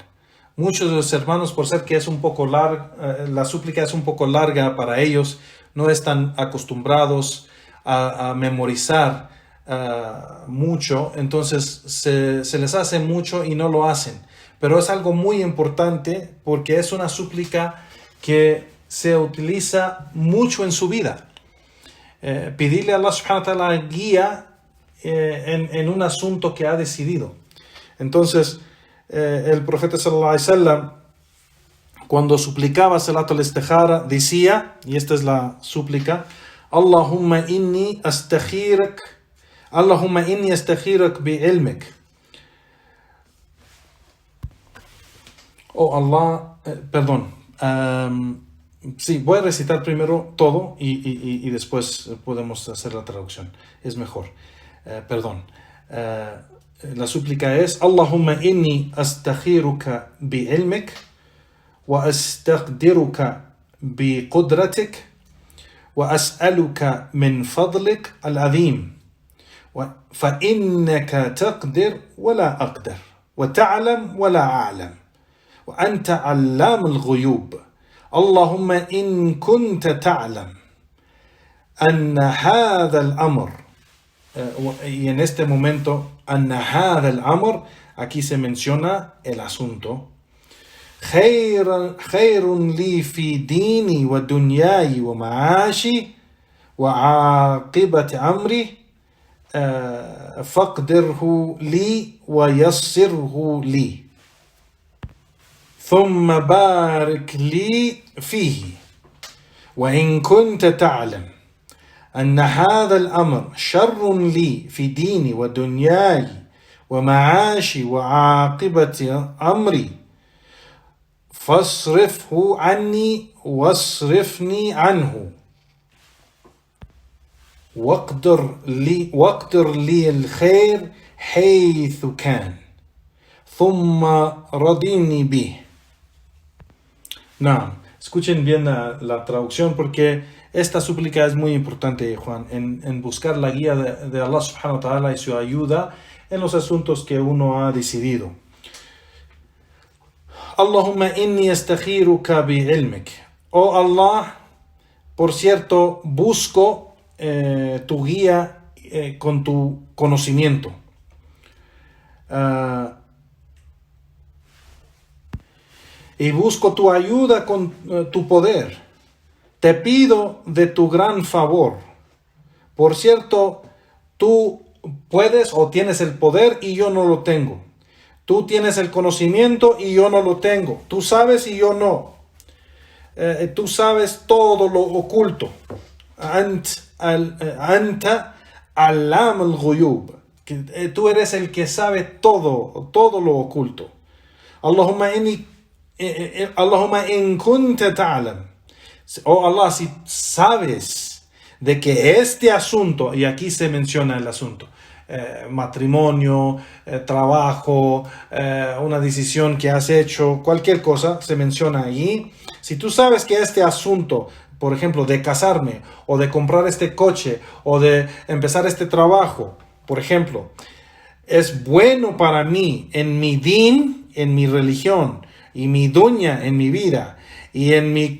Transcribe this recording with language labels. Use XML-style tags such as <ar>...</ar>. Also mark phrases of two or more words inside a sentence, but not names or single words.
<es>Muchos de los hermanos, por ser que es un poco larga, la súplica es un poco larga para ellos, no están acostumbrados a memorizar mucho, entonces se les hace mucho y no lo hacen. Pero es algo muy importante porque es una súplica que se utiliza mucho en su vida. Pedirle a Allah</es> <ar>سبحانه وتعالى</ar> <es>guía en un asunto que ha decidido. Entonces, el profeta</es> <ar>صلى الله عليه وسلم,</ar> <es>cuando suplicaba</es> <ar>صلاة الاستخارة,</ar> <es>decía, y esta es la súplica:</es> <ar>اللهم إني أستخيرك بعلمك.</ar> <es>Oh Allah, perdón. Sí, voy a recitar primero todo y después podemos hacer la traducción. Es mejor. Perdón. La súplica es:</es> <ar>اللهم إني أستخيرك بعلمك وأستقدرك بقدرتك وأسألك من فضلك العظيم فإنك تقدر ولا أقدر وتعلم ولا أعلم وأنت علام الغيوب. اللهم إن كنت تعلم أن هذا الأمر.</ar> <es>Y en este momento,</es> <ar>أن هذا الأمر,</ar> <es>aquí se menciona el asunto.</es> <ar>خير لي في ديني ودنياي ومعاشي وعاقبة أمري فاقدره لي ويسره لي. ثم بارك لي فيه وإن كنت تعلم أن هذا الأمر شر لي في ديني ودنياي ومعاشي وعاقبة أمري فاصرفه عني واصرفني عنه واقدر لي الخير حيث كان ثم رضيني به.</ar> <es>No, escuchen bien la traducción porque esta súplica es muy importante, Juan, en buscar la guía de Allah</es> <ar>سبحانه وتعالى</ar> <es>y su ayuda en los asuntos que uno ha decidido.</es> <ar>اللهم إني أستخيرك بعلمك.</ar> <es>Oh Allah, por cierto, busco tu guía con tu conocimiento. Y busco tu ayuda con tu poder. Te pido de tu gran favor. Por cierto, tú puedes o tienes el poder y yo no lo tengo. Tú tienes el conocimiento y yo no lo tengo. Tú sabes y yo no. tú sabes todo lo oculto.</es> <ar>أنت علام الغيوب.</ar> <es>Tú eres el que sabe todo lo oculto.</es> <ar>اللهم إن كنت تعلم.</ar> <es>Oh Allah, si sabes de que este asunto, y aquí se menciona el asunto, matrimonio, trabajo, una decisión que has hecho, cualquier cosa se menciona allí. Si tú sabes que este asunto, por ejemplo, de casarme, o de comprar este coche, o de empezar este trabajo, por ejemplo, es bueno para mí en mi din, en mi religión, y mi dunya en mi vida, y en</es>